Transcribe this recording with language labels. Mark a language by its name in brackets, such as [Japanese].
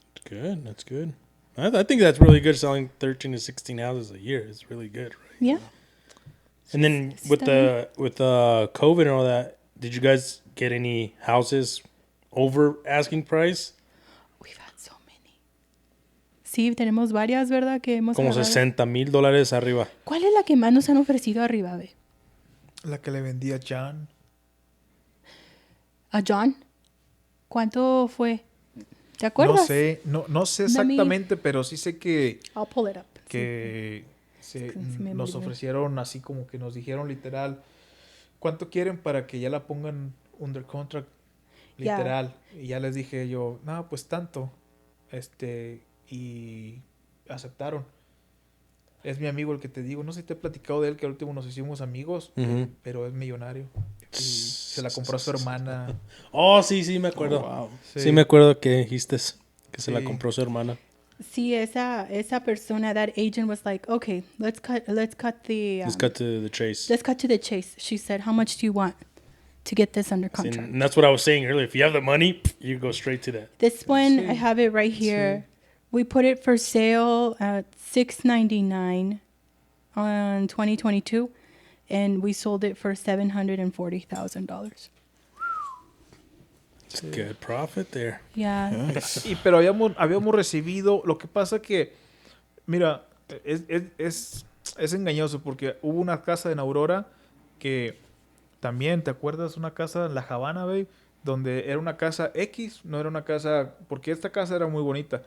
[English] Good. That's good. I think that's really good selling 13 to 16 houses a year. It's really good. Right? Yeah. And then with the COVID and all that, did you guys get any houses over asking price? We've had so many. [Spanish] Sí, tenemos varias, ¿verdad? Que hemos Como agarrado. $60,000 arriba. ¿Cuál es la que más nos han ofrecido arriba, ve? La que le vendía John. ¿A John? ¿Cuánto fue? ¿Te acuerdas? No sé [English] Let me- [Spanish] exactamente, pero sí sé que [English] I'll pull it up. [Spanish] que Sí, me nos olvidé. ofrecieron así como que nos dijeron literal cuánto quieren para que ya la pongan [English] under contract [Spanish] Ya. literal y ya les dije yo no pues tanto y aceptaron. Es mi amigo el que te digo, no sé si te he platicado de él que al último nos hicimos amigos, pero es millonario y se la compró a su hermana. Oh, sí, me acuerdo. Oh, wow. Sí, me acuerdo que dijiste que se la Sí. compró su hermana. Sí, esa persona, [English] that agent was like, okay, let's cut the Let's cut to the chase. let's cut to the chase. She said, how much do you want to get this under contract? And that's what I was saying earlier. If you have the money, you go straight to that. This one, Sí. I have it right here. We put it for sale at $699 on 2022, and we sold it for $740,000. It's good profit there. Yeah. [Spanish] Pero habíamos recibido, lo que pasa que, mira, es engañoso porque hubo una casa en Aurora que también, ¿te acuerdas? Una casa en La Habana, babe, donde era una casa X, no era una casa, porque esta casa era muy bonita,